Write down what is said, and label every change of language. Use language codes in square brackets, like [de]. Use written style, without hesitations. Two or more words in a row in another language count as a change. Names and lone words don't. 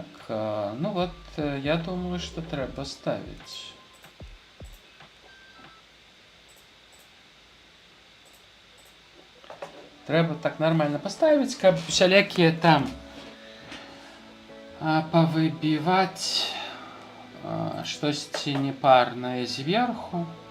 [ru] ну вот, я думаю, что треба ставить. Треба так нормально поставить, [be] каб [ru] всякие там повыбивать [be] штосьці непарнае зверху.